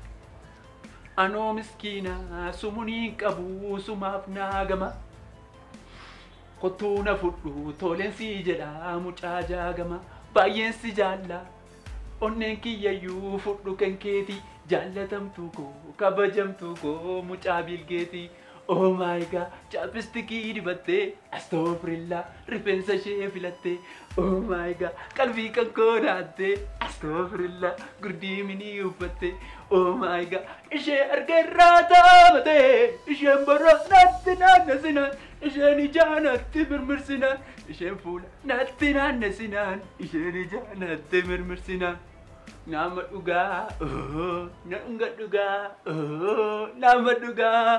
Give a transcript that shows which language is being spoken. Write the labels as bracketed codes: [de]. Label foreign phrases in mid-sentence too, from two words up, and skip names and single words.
[om] Anoo miskiina sumuuniin qabu sumaaf naa gama kottuu na fudhu toleensi jedha mucaa jaagama baay'een si jaalla onneen kiyyayyuu fudhu kan keeti. Jaalatamtu ko kabajamtu ko mucaa bilgeeti. [en] Oh my god, [om] chapstikii dibattee astagfirullah rifeensa ishee filattee. [en] Oh my god, [om] qalbii kan koo naattee astagfirullah gurdii minii uffattee. [en] Oh my god, [om] ishee arga irraa taabatee isheen bara natti naannesinaan isheen ijaa natti mirmirsinaan isheen fuula natti naannesinaan isheen ijaa natti mirmirsinaan. Nama dhugaa, nama dhugaa, nama dhugaa.